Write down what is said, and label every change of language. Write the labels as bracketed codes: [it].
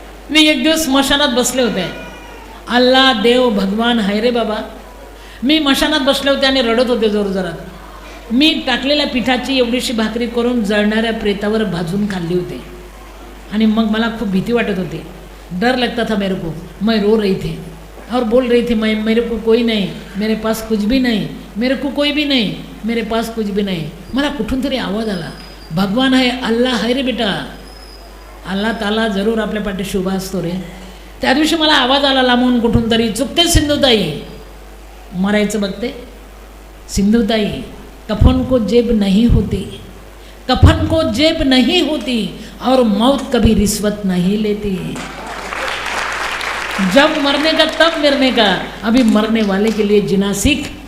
[mr] मी एक दिवस मशानात बसले होते. अल्लाह देव भगवान हाय रे बाबा. मी मशानात बसले होते आणि रडत होते जोरजोरात. मी टाकलेल्या पिठाची एवढीशी भाकरी करून जळणाऱ्या प्रेतावर भाजून खाल्ली होती. आणि मग मला खूप भीती वाटत होती. [hi] डर लगता था मेरे को. मैं रो रही थी और बोल रही थी, मैं मेरे को कोई नहीं, मेरे पास कुछ भी नहीं, मेरे को कोई भी नहीं, मेरे पास कुछ भी नहीं. [mr] मला कुठून तरी आवाज आला, भगवान आहे, अल्लाह आहे रे बेटा. अल्लाह ताला जरूर आपल्या पाठी शुभ असतो रे. त्या दिवशी मला आवाज आला लांबून कुठून तरी, चुकते सिंधुताई, मरायचं बघते. [hi] सिंधुताई, कफन को जेब नहीं होती, कफन को जेब नहीं होती और मौत कभी रिश्वत नहीं लेती. जब मरने का तब मरने का, अभी मरने वाले के लिए जीना सीख.